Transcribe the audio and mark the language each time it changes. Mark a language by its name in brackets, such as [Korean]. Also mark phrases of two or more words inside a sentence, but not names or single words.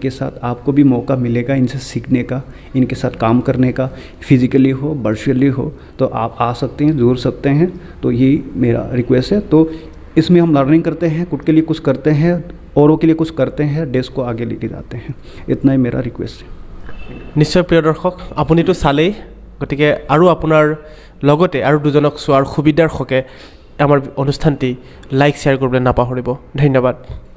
[Hindi] इनके साथ आपको भी मौका मिलेगा इनसे सीखने का, इनके साथ काम करने का, फिजिकली हो वर्चुअली हो, तो आप आ सकते हैं, जुड़ सकते हैं। तो यही मेरा रिक्वेस्ट है। तो इसमें हम लर्निंग करते हैं, खुद के लिए कुछ करते हैं, औरों के लिए कुछ करते हैं, देश को आगे लेके जाते हैं। इतना ही मेरा रिक्वेस्ट है। [Assamese] নিশ্চয় প্ৰিয় দৰ্শক, আপুনিতো চালেই, গতিকে আৰু আপোনাৰ লগতে আৰু দুজনক চোৱাৰ সুবিধাৰ হকে আমাৰ অনুষ্ঠানটি [English] like share [Assamese] কৰিবলৈ নাপাহৰিব। ধন্যবাদ।